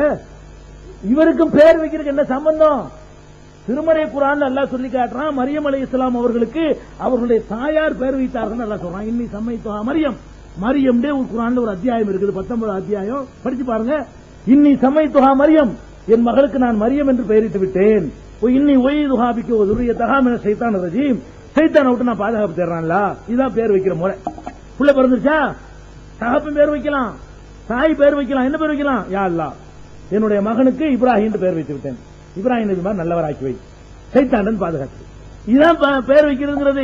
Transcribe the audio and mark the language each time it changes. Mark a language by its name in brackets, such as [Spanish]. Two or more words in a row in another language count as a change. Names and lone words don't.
[Tamil] இவருக்கும் பேர் வைக்கிறதுக்கு என்ன சம்பந்தம்? திருமறை குர்ஆன் அல்லாஹ் சொல்லி காட்டுறான், மரியம் அலைஹிஸ்ஸலாம் அவர்களுக்கு அவர்களுடைய தாயார் பேர் வைத்தார்கள் அல்லாஹ் சொல்றான். [Arabic] إني سميتها مريم. [Tamil] மரியம் ஒரு குர்ஆன்ல ஒரு அத்தியாயம் இருக்குது, 19 அத்தியாயம், படிச்சு பாருங்க. [Arabic] إني سميتها مريم, [Tamil] என் மகளுக்கு நான் மரியம் என்று பெயரிட்டு விட்டேன். [Arabic] إني أعيذها بك ذُرِّيَّتَهَا مِنَ الشَّيْطَانِ الرَّجِيمِ, [Tamil] சைத்தானை விட்டு நான் பாதுகாப்பு தேடுறான்ல. இதான் பேர் வைக்கிற முறை. புள்ள பிறந்துச்சா தகப்பன் பேர் வைக்கலாம், தாய் பேர் வைக்கலாம். என்ன பேர் வைக்கலாம்? [Arabic] يا الله [Tamil] என்னுடைய மகனுக்கு இப்ராஹிம் பேர் வைத்து விட்டேன், இப்ராஹிம் நபி மாதிரி நல்லவராக்கி வை, சைத்தான் பாதுகாத்து. இதுதான் பேர் வைக்கிறது.